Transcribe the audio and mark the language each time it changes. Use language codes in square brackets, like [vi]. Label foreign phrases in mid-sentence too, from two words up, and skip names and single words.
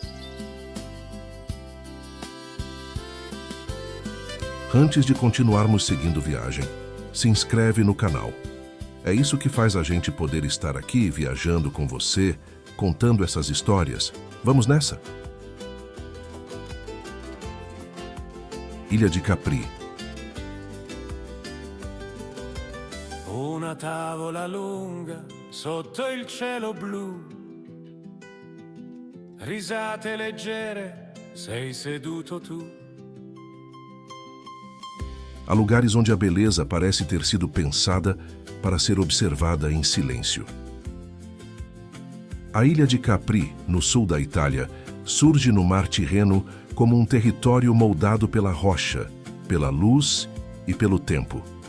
[pt] Antes de continuarmos seguindo viagem, se inscreve no canal. É isso que faz a gente poder estar aqui viajando com você, contando essas histórias. Vamos nessa? Ilha de Capri. [it] Una tavola lunga sotto il cielo blu, risate leggere, sei seduto tu. [pt] Há lugares onde a beleza parece ter sido pensada para ser observada em silêncio. A ilha de Capri, no sul da Itália, surge no mar Tirreno como um território moldado pela rocha, pela luz e pelo tempo.